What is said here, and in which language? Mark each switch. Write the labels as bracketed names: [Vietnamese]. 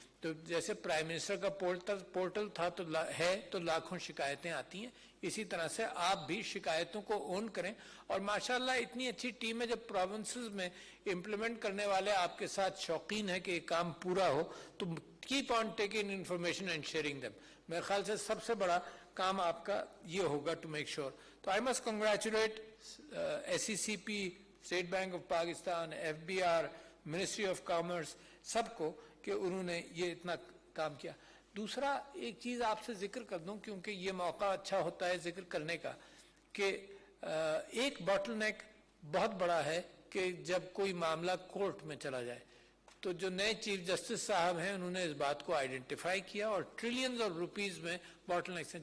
[Urdu] تو جیسے prime minister کا پورٹل تھا تو لاکھوں شکایتیں آتی ہیں, اسی طرح سے آپ بھی شکایتوں کو اون کریں. اور ماشاءاللہ اتنی اچھی ٹیم ہے, جب پروونسز میں امپلیمنٹ کرنے والے آپ کے ساتھ شوقین ہیں کہ یہ کام پورا ہو, تو [English] keep on taking information and sharing them. [Urdu] میرے خیال سے سب سے بڑا کام آپ کا یہ ہوگا [English] to make sure. تو I must congratulate SECP, State Bank of Pakistan, FBR, Ministry of Commerce, [Urdu] سب کو کہ انہوں نے یہ اتنا کام کیا. دوسرا ایک چیز آپ سے ذکر کر دوں کیونکہ یہ موقع اچھا ہوتا ہے ذکر کرنے کا, کہ ایک باٹل نیک بہت بڑا ہے کہ جب کوئی معاملہ کورٹ میں چلا جائے, تو جو نئے چیف جسٹس صاحب ہیں انہوں نے اس بات کو آئیڈینٹیفائی کیا اور ٹریلینز آف روپیز میں باٹل نیکس ہیں.